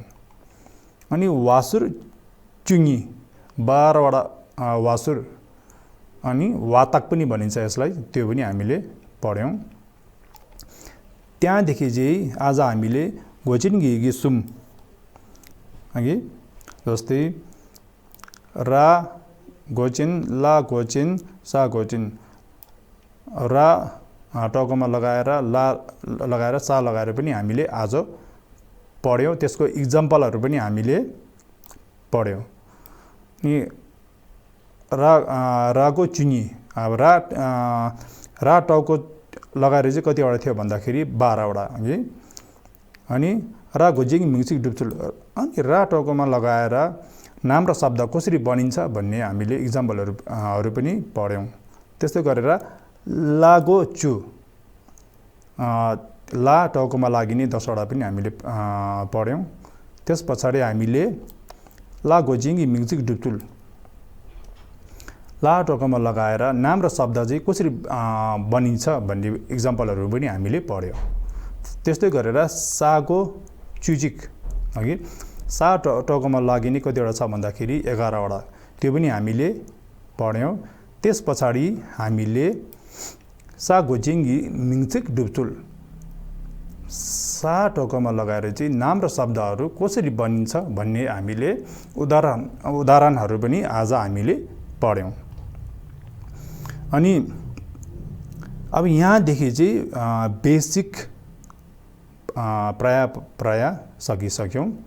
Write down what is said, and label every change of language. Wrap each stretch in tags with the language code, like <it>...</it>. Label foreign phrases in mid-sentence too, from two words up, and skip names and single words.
<ne>अनि</ne> <bo>ཝ་ཟུར་བཅུ་གཉིས</bo> <ne>12 वटा वासुर, अनि वातक पनि भनिन्छ यसलाई, त्यो पनि हामीले पढ्यौँ। त्यहाँदेखि चाहिँ आज हामीले</ne> <bo>མགོ་ཅན་གྱི་གསུམ</bo> <ne>अघि, जस्तै</ne> <bo>ར་མགོ་ཅན, ལ་མགོ་ཅན, ས་མགོ་ཅན,</bo> <ne>रा टाउकोमा लगाएर, ला लगाएर, सा लगाएर पनि हामीले आज पढ्यौँ। त्यसको इक्जाम्पलहरू पनि हामीले पढ्यौँ। अनि</ne> <bo>ར་མགོ་བཅུ་གཉིས,</bo> <ne>अब रा टाउको लगाएर चाहिँ कतिवटा थियो भन्दाखेरि 12 वटा है। अनि</ne> <bo>ར་མགོ་ཅན་མིང་ཚིག་སྒྲུབ་ཚུལ,</bo> <ne>अनि रा टाउकोमा लगाएर नाम र शब्द कसरी बनिन्छ भन्ने हामीले इक्जाम्पलहरू पनि पढ्यौँ। त्यस्तै गरेर</ne> <bo>ལ་མགོ་བཅུ,</bo> <ne>ला टाउकोमा लाग्ने 10 वटा पनि हामीले पढ्यौँ। त्यस पछाडि हामीले</ne> <bo>ལ་མགོ་ཅན་མིང་ཚིག་སྒྲུབ་ཚུལ,</bo> <ne>ला टाउकोमा लगाएर नाम र शब्द चाहिँ कसरी बनिन्छ भन्ने इक्जाम्पलहरू पनि हामीले पढ्यौँ। त्यस्तै गरेर</ne> <bo>ས་མགོ་བཅུ་གཅིག</bo> <ne>अघि, सा टाउकोमा लाग्ने कतिवटा छ भन्दाखेरि 11 वटा त्यो पनि हामीले पढ्यौँ। त्यस पछाडि हामीले</ne> <bo>ས་མགོ་ཅན་མིང་ཚིག་སྒྲུབ་ཚུལ</bo> <ne>सा टोकोमा लगाएर चाहिँ नाम र शब्दहरू कसरी बनिन्छ भन्ने हामीले उदाहरणहरू पनि आज हामीले पढ्यौँ। अनि अब यहाँदेखि चाहिँ बेसिक प्राय सकिसक्यौँ।</ne>